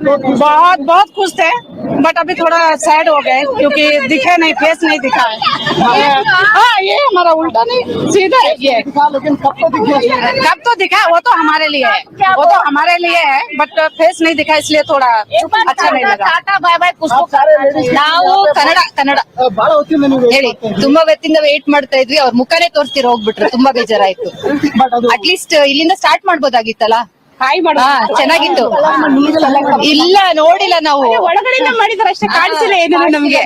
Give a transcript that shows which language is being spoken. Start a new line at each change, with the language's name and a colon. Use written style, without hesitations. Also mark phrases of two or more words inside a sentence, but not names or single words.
Hindi: बहुत बहुत खुश थे, बट अभी थोड़ा सैड हो गए क्योंकि दिखे नहीं, फेस नहीं दिखा है। हाँ, ये हमारा उल्टा नहीं सीधा है। ये लेकिन कब तो दिखा, वो तो हमारे लिए है, बट फेस नहीं दिखा, इसलिए थोड़ा अच्छा नहीं लगा। टाटा बाय बाय कुछ
Kannada: ನಾವು ಕನ್ನಡ ಬಹಳ ಹೊತ್ತಿಂದ ನೀವು ಹೇಳಿ ತುಂಬಾ ಹೊತ್ತಿಂದ ವೇಟ್ ಮಾಡ್ತಾ ಇದ್ವಿ, ಅವ್ರ ಮುಖನೇ ತೋರಿಸ್ತೀರ ಹೋಗ್ಬಿಟ್ರು, ತುಂಬಾ ಬೇಜಾರಾಯ್ತು. ಅಟ್ಲೀಸ್ಟ್ ಇಲ್ಲಿಂದ ಸ್ಟಾರ್ಟ್ ಮಾಡ್ಬೋದಾಗಿತ್ತಲ್ಲ. ಹಾಯ್ ಮಾಡ ಚೆನ್ನಾಗಿತ್ತು. ಇಲ್ಲ ನೋಡಿಲ್ಲ ನಾವು, ಒಳಗಡೆಯಿಂದ ಮಾಡಿದ್ರೆ ಅಷ್ಟೇ ಕಾಣಿಸಿಲ್ಲ ಏನು ನಮ್ಗೆ.